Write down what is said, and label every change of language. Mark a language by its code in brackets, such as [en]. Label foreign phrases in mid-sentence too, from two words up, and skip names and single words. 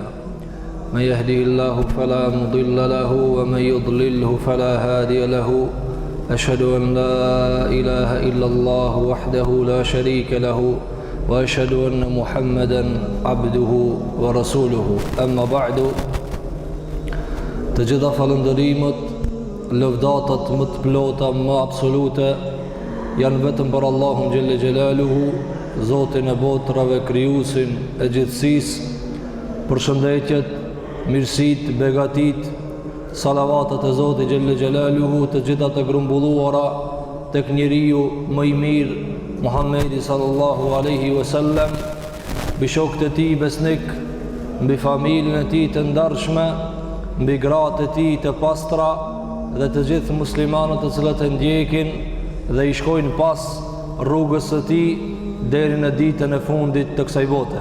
[ar] من يهده الله فلا مضل له ومن يضلله فلا هادي له. أشهد أن لا إله إلا الله وحده لا شريك له وأشهد أن محمدا عبده ورسوله. أما بعد. [sq] Të gjitha falëndërimet, lëvdatat më të plota, më absolute janë vetëm për Allahun [ar] جل جلاله, [sq] Zotin e botrave, krijuesin e gjithësisë. Përshëndetjet, mirësitë, begatit, salavatat e Zotit [ar] جل جلاله [sq] të gjitha të grumbulluara tek njeriu më i mirë, Muhammedi [ar] صلى الله عليه وسلم, [sq] mbi shokët e tij besnik, mbi familjen e tij të ndarshme, mbi gratë e tij të pastra dhe të gjithë muslimanët të cilët e ndjekin dhe i shkojnë pas rrugës së tij deri në ditën e fundit të kësaj bote.